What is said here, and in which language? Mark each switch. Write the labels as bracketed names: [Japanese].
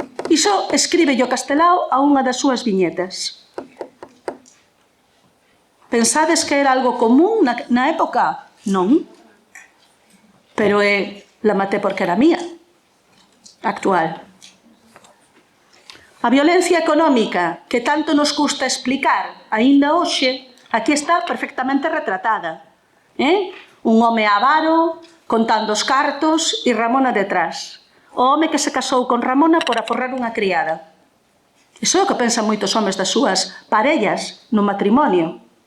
[Galician] Iso escribe o Castelao a unha das súas viñetas. Pensades que era algo común na época? Non. [Spanish] Pero la maté porque era mía. [Galician] Actual. A violencia económica que tanto nos custa explicar aínda hoxe Aquí está perfectamente retratada. Un home avaro, contando os cartos e Ramona detrás. O home que se casou con Ramona por aforrar unha criada. Iso é o que pensan moitos homes das súas parellas no matrimonio.